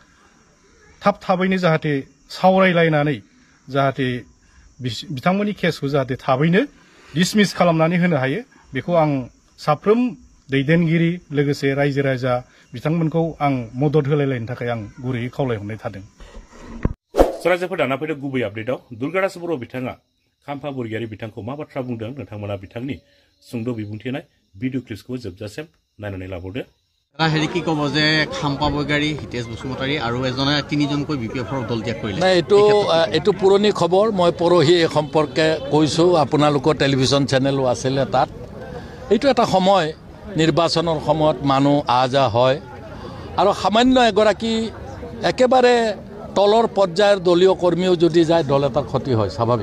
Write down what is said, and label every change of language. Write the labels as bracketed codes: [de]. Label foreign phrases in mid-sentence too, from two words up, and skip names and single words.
[brx] थाबैनो जाहाथे सावरायलायनानै जाहाथे बिथांमोननि केसखौ जाहाथे थाबैनो डिसमिस खालामनानै होनो हायो बेखौ आं साफ्रोम दैदेनगिरि लोगोसे रायजो राजा बिथांमोनखौ आं मदद होलायलायनो थाखाय आं गुरैयै खावलायहरनाय थादों रायजोफोर दाना फैदों गुबै आपडेटआव दुर्गादास बर' बिथाङा खाम्फा बरगयारी बिथांखौ मा बाथ्रा बुंदों नोंथांमोना बिथांनि सुंद' बिबुंथि होनाय [en] video clipsखौ [brx] जोबजासिम नायनानै लाबावदो। [as] হেৰি কি ক'ব যে খাম্পা বৰগয়াৰী হিতেশ বসুমতাৰী আৰু এজনে 3জনকৈ বিপিএফৰ দল ত্যাগ কৰিলে? নাই, এইটো পুৰণি খবৰ। মই পৰহি এই সম্পৰ্কে কৈছোঁ, আপোনালোকৰ [en] television channelও [as] আছিলে তাত। এইটো এটা সময়, নিৰ্বাচনৰ সময়ত মানুহ আহ যাহ হয় আৰু সামান্য এগৰাকী একেবাৰে তলৰ পৰ্যায়ৰ দলীয় কৰ্মীও যদি যায় দল এটাৰ ক্ষতি হয়, স্বাভাৱিক।